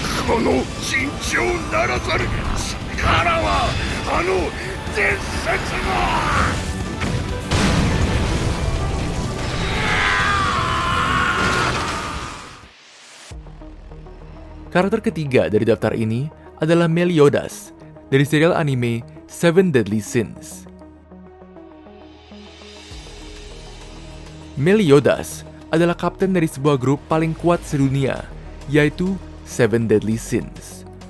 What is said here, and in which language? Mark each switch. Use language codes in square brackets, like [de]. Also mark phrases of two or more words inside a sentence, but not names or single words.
[ja] この尋常ならざる力はあの伝説の [id] Karakter ketiga dari daftar ini adalah Meliodas dari serial anime Seven Deadly Sins. Meliodas adalah kapten dari sebuah grup paling kuat sedunia, yaitu Seven Deadly Sins.